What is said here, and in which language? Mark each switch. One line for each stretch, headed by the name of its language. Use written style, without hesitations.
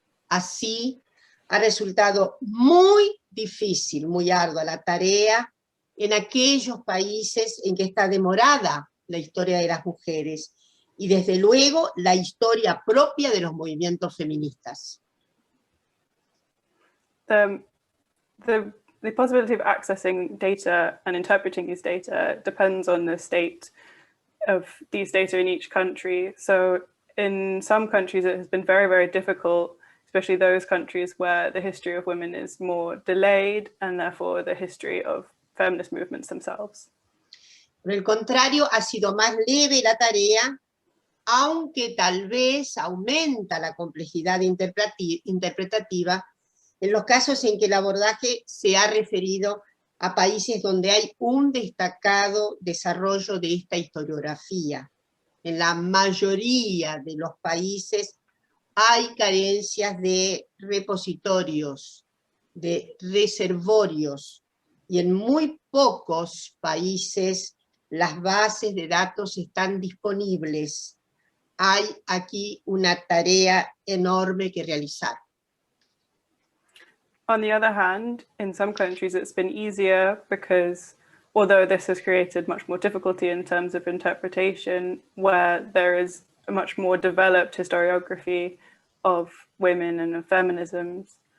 Spanish: Así, ha resultado muy difícil, muy ardua la tarea en aquellos países en que está demorada la historia de las mujeres, y desde luego la historia propia de los movimientos feministas.
English: The possibility of accessing data and interpreting these data depends on the state of these data in each country. So in some countries it has been very, very difficult, especially those countries where the history of women is more delayed and therefore the history of feminist movements themselves.
Spanish: Por el contrario, ha sido más leve la tarea, aunque tal vez aumenta la complejidad interpretativa en los casos en que el abordaje se ha referido a países donde hay un destacado desarrollo de esta historiografía. En la mayoría de los países hay carencias de repositorios, de reservorios, y en muy pocos países las bases de datos están disponibles. Hay aquí una tarea enorme que realizar.
English: On the other hand, in some countries it's been easier because although this has created much more difficulty in terms of interpretation, where there is a much more developed historiography of women and of feminisms.